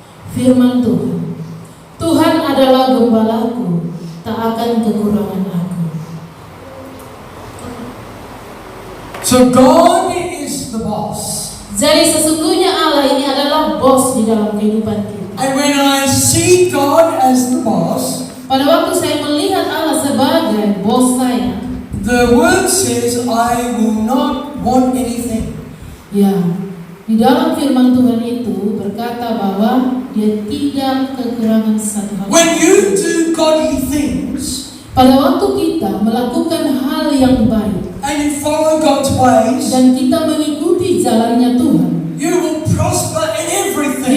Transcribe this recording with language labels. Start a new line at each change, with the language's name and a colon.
Indonesian: Firman Tuhan. Tuhan adalah gembalaku, tak akan kekurangan aku.
English: So God is the boss.
Indonesian: Jadi sesungguhnya Allah ini adalah bos di dalam kehidupan kita.
English: And when I see God as the boss,
Indonesian: Pada waktu saya melihat Allah sebagai bos saya,
English: the word says I will not want anything.
Indonesian: ya, di dalam firman Tuhan itu berkata bahwa dia tidak kekurangan satu hal.
English: When you do godly things
Indonesian: Pada waktu kita melakukan hal yang baik
English: and you follow God's ways,
Indonesian: dan kita mengikuti jalannya Tuhan,
English: you will prosper in everything.